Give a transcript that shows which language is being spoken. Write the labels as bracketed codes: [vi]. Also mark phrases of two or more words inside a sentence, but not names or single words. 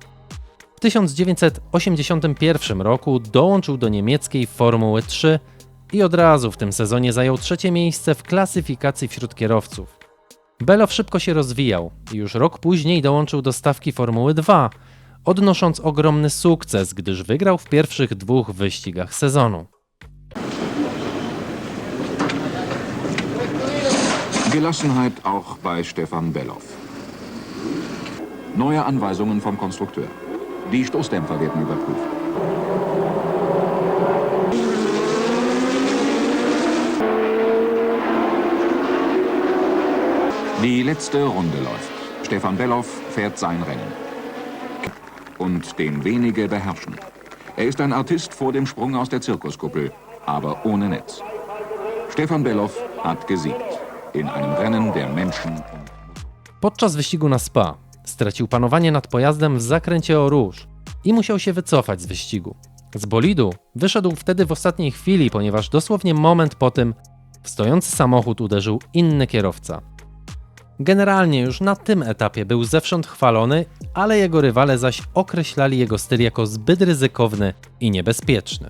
[pl] W 1981 roku dołączył do niemieckiej Formuły 3 i od razu w tym sezonie zajął 3. miejsce w klasyfikacji wśród kierowców. Beloff szybko się rozwijał i już rok później dołączył do stawki Formuły 2, odnosząc ogromny sukces, gdyż wygrał w pierwszych 2 wyścigach sezonu. [de] Gelassenheit auch bei Stefan Beloff. Neue Anweisungen vom Konstrukteur. Die Stoßdämpfer werden überprüft. Die letzte Runde läuft. Stefan Beloff fährt sein Rennen. Und den wenige beherrschen. Er ist ein Artist vor dem Sprung aus der Zirkuskuppel, aber ohne Netz. Stefan Beloff hat gesiegt. In einem Rennen der Menschen. [pl] Podczas wyścigu na Spa stracił panowanie nad pojazdem w zakręcie Eau Rouge i musiał się wycofać z wyścigu. Z bolidu wyszedł wtedy w ostatniej chwili, ponieważ dosłownie moment po tym w stojący samochód uderzył inny kierowca. Generalnie już na tym etapie był zewsząd chwalony, ale jego rywale zaś określali jego styl jako zbyt ryzykowny i niebezpieczny.